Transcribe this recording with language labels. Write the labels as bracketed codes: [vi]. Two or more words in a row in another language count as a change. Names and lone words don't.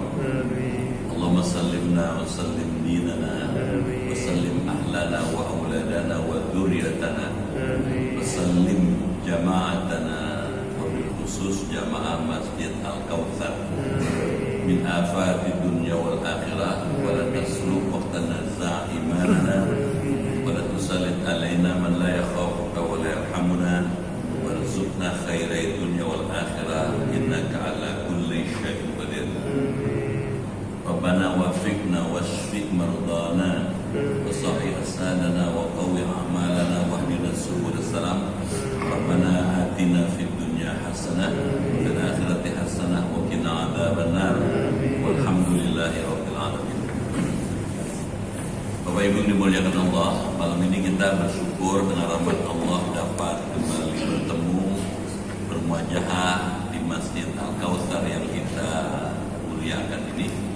[ar] اللهم سلمنا وسلم ديننا وسلم أهلنا وأولادنا وذرياتنا وسلم جماعتنا وبالخصوص جماعة مسجد الكوثر من آفات الدنيا والآخرة ولا تسلق وقتنا زعيمنا ولا تسلط علينا من لا يخافك ولا يرحمنا وارزقنا خير الدنيا والآخرة إنك على كل شيء قدير. ربنا وفقنا واشف مرضانا وصحح أسناننا وقو أعمالنا واهدنا سبل السلام. ربنا آتنا في الدنيا حسنة وفي الآخرة حسنة وقنا عذاب النار. والحمد لله رب العالمين. [id] Bapak Ibu dimuliakan Allah, malam ini kita bersyukur dengan rahmat Allah dapat kembali bertemu, bermuajahah di Masjid Al-Kautsar yang kita muliakan ini.